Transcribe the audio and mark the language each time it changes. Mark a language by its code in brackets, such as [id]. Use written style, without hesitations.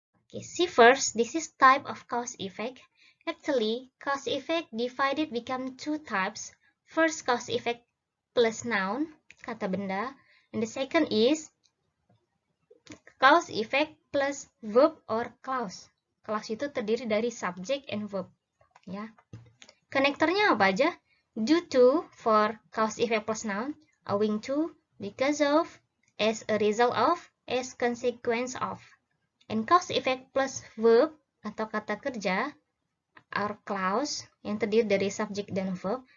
[en] Okay, see first, this is type of cause effect. Actually, cause effect divided become two types. First, cause effect plus noun, [id] kata benda. [en] And the second is cause effect plus verb or clause. [id] Clause itu terdiri dari subject and verb. Ya. Konektornya apa aja? [en] Due to for cause effect plus noun, owing to, because of, as a result of, as consequence of. And cause effect plus verb [id] atau kata kerja [en] or clause [id] yang terdiri dari [en] subject dan verb.